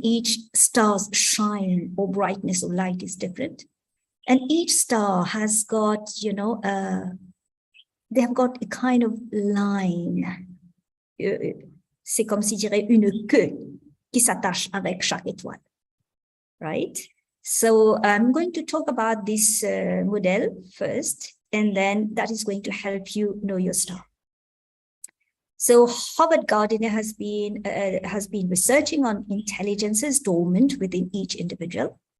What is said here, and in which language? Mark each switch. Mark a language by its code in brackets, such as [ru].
[en] Each star's shine or brightness or light is different. And each star has got, they have got a kind of line. [fr] C'est comme si je dirais une queue qui s'attache avec chaque étoile, right? [en] So I'm going to talk about this model first, and then that is going to help you know your star. So Howard Gardner has been researching on intelligences dormant within each individual.